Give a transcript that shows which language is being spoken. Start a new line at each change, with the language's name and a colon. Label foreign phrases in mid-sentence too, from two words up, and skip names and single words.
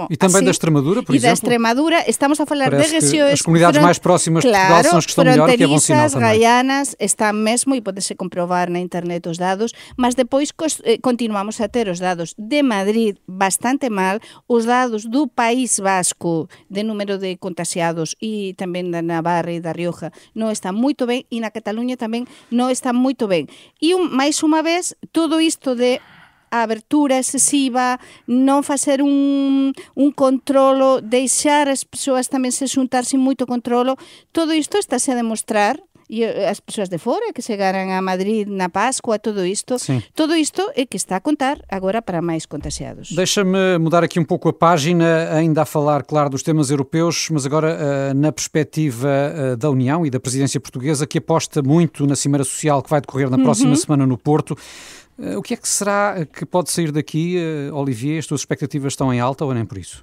Portuguese: e também assim, da Extremadura, por exemplo? E da Extremadura, estamos a falar de regiões... As comunidades mais próximas de Portugal são as que estão melhor, que é bom sinal também.
Galician: Gaianas, está mesmo, e pode-se comprovar na internet os dados, mas depois continuamos a ter os dados de Madrid bastante mal, os dados do País Vasco de número de contagiados e tamén da Navarra e da Rioja non está moito ben, e na Cataluña tamén non está moito ben. E máis unha vez, todo isto de a abertura excesiva, non facer un controlo, deixar as persoas tamén se xuntar sin moito controlo, todo isto estáse a demostrar. E as persoas de fora que chegaran a Madrid na Páscoa, todo isto é que está a contar agora para máis contagiados.
Portuguese: Deixa-me mudar aqui um pouco a página, ainda a falar, claro, dos temas europeus, mas agora na perspectiva da União e da presidência portuguesa, que aposta muito na Cimeira Social que vai decorrer na próxima semana no Porto. O que é que será que pode sair daqui, Olivier? As tuas expectativas estão em alta ou nem por isso?